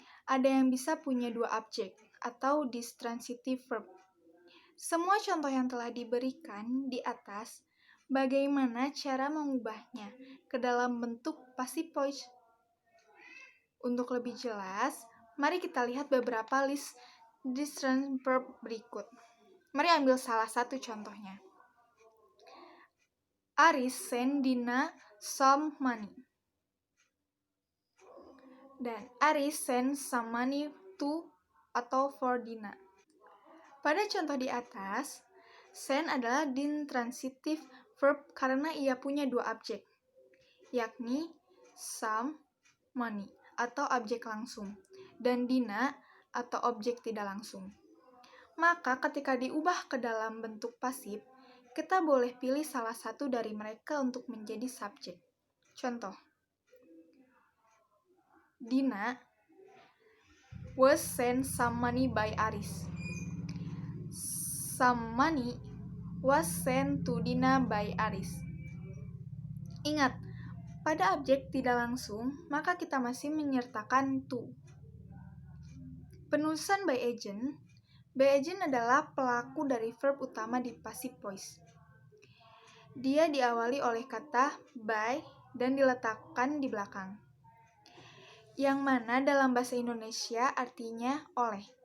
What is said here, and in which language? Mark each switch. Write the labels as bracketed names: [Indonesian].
[Indonesian] Ada yang bisa punya dua objek atau distransitive verb. Semua contoh yang telah diberikan di atas Bagaimana cara mengubahnya ke dalam bentuk passive voice? Untuk lebih jelas, mari kita lihat beberapa list distant verb berikut. Mari ambil salah satu contohnya. [English] Aris send Dina some money. Dan Aris send some money to atau for Dina. [Indonesian] Pada contoh di atas, send adalah intransitive verb karena ia punya dua objek, yakni some money atau objek langsung dan Dina atau objek tidak langsung. Maka ketika diubah ke dalam bentuk pasif, kita boleh pilih salah satu dari mereka untuk menjadi subjek. [English] Contoh, Dina was sent some money by Aris. Some money was sent to Dina by Aris. [Indonesian] Ingat, pada objek tidak langsung, maka kita masih menyertakan to. Penulisan by agent adalah pelaku dari verb utama di passive voice. Dia diawali oleh kata by dan diletakkan di belakang, yang mana dalam bahasa Indonesia artinya oleh.